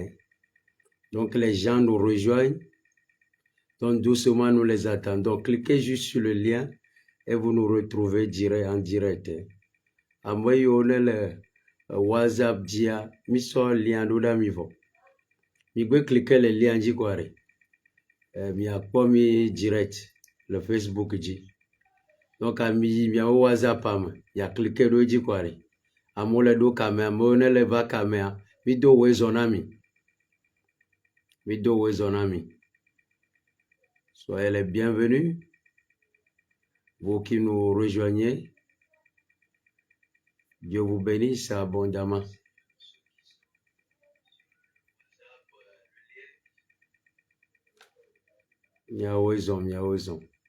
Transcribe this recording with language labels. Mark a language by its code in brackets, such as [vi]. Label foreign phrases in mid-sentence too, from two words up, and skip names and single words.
[fr] Hein. Donc, les gens nous rejoignent. Donc, doucement, nous les attendons. Cliquez juste sur le lien et vous nous retrouvez en direct. Hein. [ee] ame yiwo ne le WhatsApp dzia, misɔ lien ɖo ɖe mi vɔ. Migbe [fr] cliquer le lien [ee] dzi kɔ ɖe. Miakpɔ mi direct le Facebook dzi. Donc ami miawo WhatsApp me, ya cliquer ɖo dzi kɔ ɖe. Amewo le ɖo kame, amewo ne le va kamea, mido wezɔ na mi. Mido wezɔ na mi. [fr] Soyez les bienvenus, vous qui nous rejoignez. Dieu vous bénisse abondamment. Miaoison, miaoison.